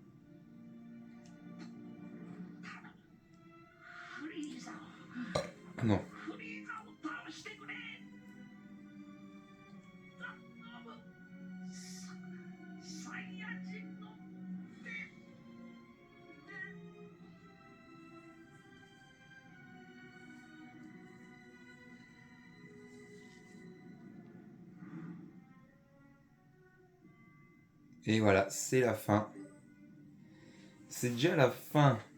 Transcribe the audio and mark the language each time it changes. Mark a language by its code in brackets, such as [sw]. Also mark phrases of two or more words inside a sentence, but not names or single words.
[ja] 頼むフリーザを。 [fr] Non. [ja] フリーザを倒してくれ。頼む。サイヤ人の手。 [fr] Et voilà, c'est la fin. C'est déjà la fin.